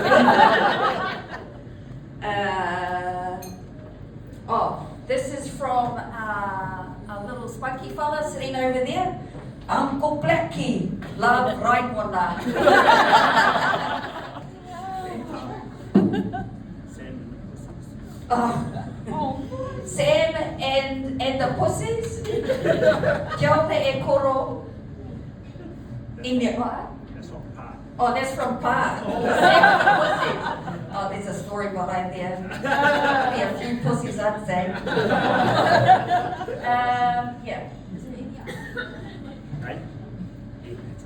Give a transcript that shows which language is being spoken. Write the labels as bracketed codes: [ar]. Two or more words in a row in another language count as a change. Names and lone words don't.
[en] This is from a little spunky fella sitting over there. Uncle Blackie, love Raimona. Sam and the pussies. [mi] Kia ora e koro. [en] That's not part. Oh, that's from Pa. Sam and the pussies. Oh, there's a story behind there. Be a few pussies, I'd say. Yeah. Is there any other? Right? Yeah, that's it.